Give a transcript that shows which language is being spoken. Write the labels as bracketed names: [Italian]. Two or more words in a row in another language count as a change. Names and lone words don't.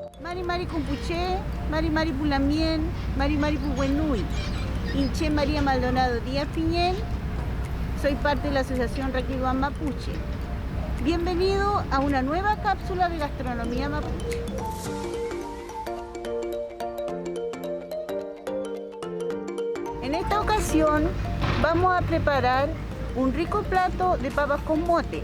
[Mapuche] Mari Mari Cumpuché, Mari Mari Pulamien, Mari Mari Puhuenui, [Spanish] Inche María Maldonado Díaz Piñén, soy parte de la Asociación Raquiguán Mapuche. Bienvenido a una nueva cápsula de gastronomía mapuche. En esta ocasión vamos a preparar un rico plato de papas con mote